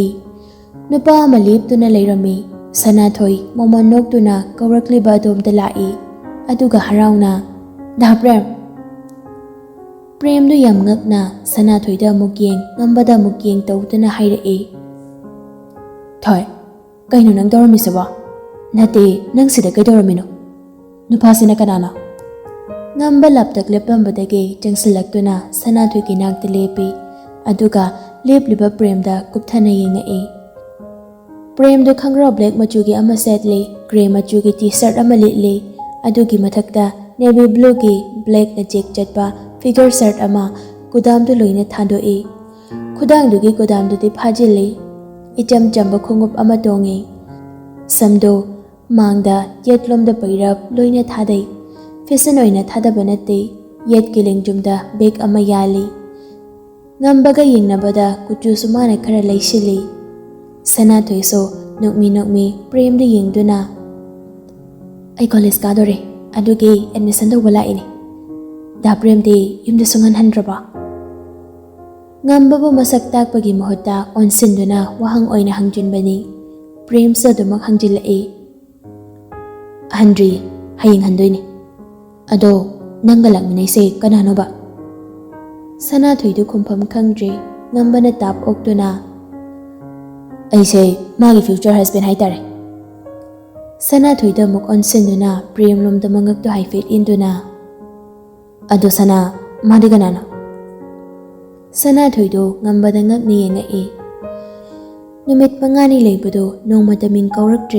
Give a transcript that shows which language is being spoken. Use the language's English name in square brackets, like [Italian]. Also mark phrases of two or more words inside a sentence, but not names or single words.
[Manipuri] Nupa malip tuna leirami. Sanathoi momonok tuna kaurakliba adom dalai. Aduga haraw na. Da Prem do yam ngak na Sanathoi da mugyeng ngambada mugyeng tawtuna hairai. Thoi, kaino nang dorami saba? Nate nang sida kay doramino. Nupasina kanana. Ngamba laptak lepambadagi jangsilaktuna Sanathoi ki nagda lepi. Aduga lepliba Prem da kupthana yengai. Prem do khangra black machugi ama setli, grey machugi t-shirt ama litli. Adugi mathakta [English] navy blue [Manipuri] ki black na check chatpa [English] figure shirt [Manipuri] ama kudam do loina thandoi. Khudang dugi kudam do di phajili. Icham chamba khungup ama tongi. Samdo mangda yetlom da pairap loina thadai. Fashion oina thadaba nate yet kiling jumda bag ama yali. Ngambaga yengnabada kuchu sumana khara leishili. Sanathoi so nokmi Prem da yengduna. Ay college ka dore adugi admission do wala ini. Da Prem di yumda sungan handraba. Ngambaba masak takpagi mahutta onsinduna wahang oina hangjunbani. Prem sa dumak hangjilai. Handri haying handoini. Ado nanggalang minay kanano ba? Sanathoi do kumpham khangdri ngambana tap oktuna. Ay magi [English] future husband [Manipuri] haitare. Sanathoi da muk onsinduna Prem lom da mangak do haifit induna. Ado sana madi ganano. Sanathoi do ngambada ngak ni yengai. Numit pangani leibado nongmata ming kaurakdri.